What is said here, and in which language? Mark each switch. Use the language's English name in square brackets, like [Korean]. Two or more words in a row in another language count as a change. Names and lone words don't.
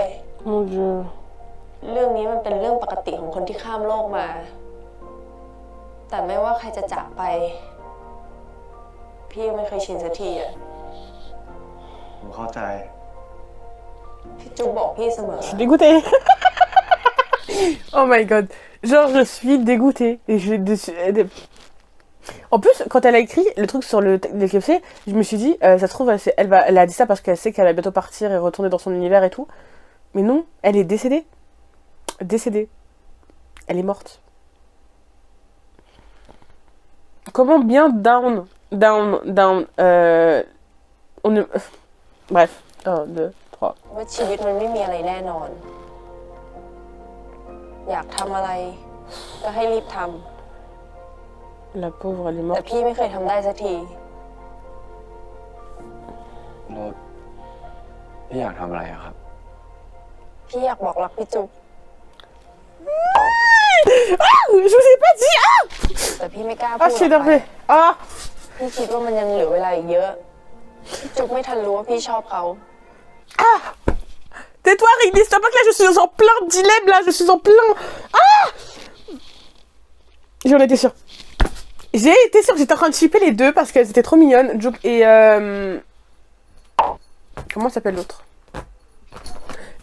[French] Mon Dieu. [Thai] เรื่องนี้มันเป็นเรื่องปกติของคนที่ข้ามโลกมา แต่ไม่ว่าใครจะจากไป พี่ยังไม่เคยชินสักทีอ่ะ ผมเข้าใจ พี่จุ๊บบอกพี่เสมอ [French] Je suis dégoûtée. [English] Oh my god. [French] Genre, je suis dégoûtée. Et En plus, quand elle a écrit le truc sur le KFC, je me suis dit, ça se trouve, elle a dit ça parce qu'elle sait qu'elle va bientôt partir et retourner dans son univers et tout. Mais non, elle est décédée. Décédée. Elle est morte. Comment bien down. On ne... Bref. 1, 2, 3. [Thai] ว่าชีวิตมันไม่มีอะไรแน่นอน อยากทำอะไร ก็ให้รีบท [French] La pauvre, elle est [Thai] ำแต่ [French] morte. [Thai] พี่ไม่เคยทำได้สักที แล้วพี่อยากทำอะไรอะครับ พี่อยากบอกรักพี่จุ๊บ [French] Ah, je vous ai pas dit. Ah, [Thai] แต่พี่ไม่กล้า ah พู [French] je [Thai] ด [French] suis [Thai] ออกไป [French] énervée. Ah, [Thai] พี่คิดว่ามันยังเหลือเวลาอีกเยอะ พี่จุ๊บไม่ทันรู้ว่าพี่ชอบเขา ah. [French] Tais-toi, Rigby, stop pas que là, je suis en plein dilemme, là, je suis en plein... Ah, j'en étais sûre. J'ai été sûre, j'étais en train de shipper les deux parce qu'elles étaient trop mignonnes. Comment s'appelle l'autre?